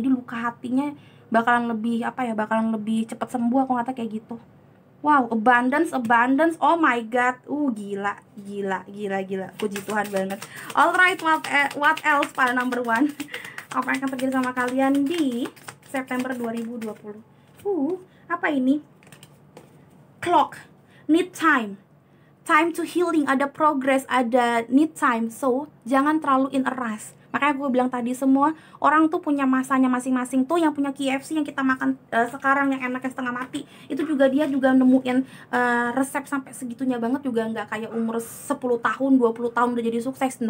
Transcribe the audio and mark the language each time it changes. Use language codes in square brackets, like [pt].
[id] Jadi luka hatinya bakalan lebih bakalan lebih cepat sembuh. Aku ngata kayak gitu. Wow, abundance, [en] oh my god, [id] gila. Puji Tuhan banget. [en] Alright, what else pada number 1? [id] Apa yang akan terjadi sama kalian di September 2020? Apa ini? [en] Clock, need time to healing, ada progress, ada need time. So, [id] jangan terlalu [en] in a rush. [id] Makanya gue bilang tadi, semua orang tuh punya masanya masing-masing. Tuh yang punya KFC yang kita makan sekarang yang enaknya setengah mati, itu juga dia juga nemuin resep sampai segitunya banget, juga nggak kayak umur 10 tahun, 20 tahun udah jadi sukses.